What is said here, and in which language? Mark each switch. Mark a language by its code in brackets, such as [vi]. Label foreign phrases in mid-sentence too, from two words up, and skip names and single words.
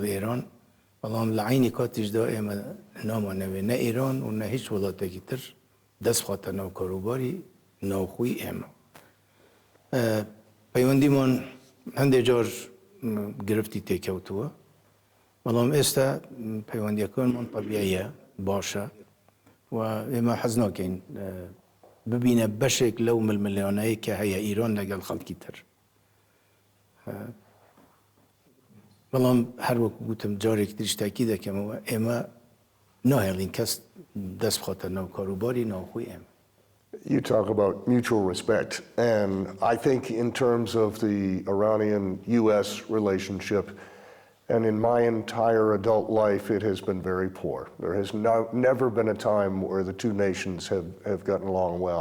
[ckb] ئێران بەڵام لە عینی کاتیشدا ئێمە نامانەوێ نە ئێران و نە هیچ وڵاتێکی تر دەست خاتە ناو کاروباری ناوخۆی ئێمە پەیوەندیمان هەندێک جار گرفتی تێکەوتووە بەڵام ئێستا پەیوەندیەکانمان طەبیعیە باشە و ئێمە حەز ناکەین ببینە بەشێک لەو ململیانەیە کە هەیە ئیران لەگەڵ خەڵکی تر بەڵام هەر وەکو گوتم جارێک تریش تاکی دەکەمەوە ئێمە ناهێڵین کەس دەست بخاتە ناو کاروباری ناوخۆی ئێمە. [en] You talk about mutual respect, and I think in terms of the Iranian-U.S. relationship, and in my entire adult life, it has been very poor. There has never been a time where the two nations have gotten along well.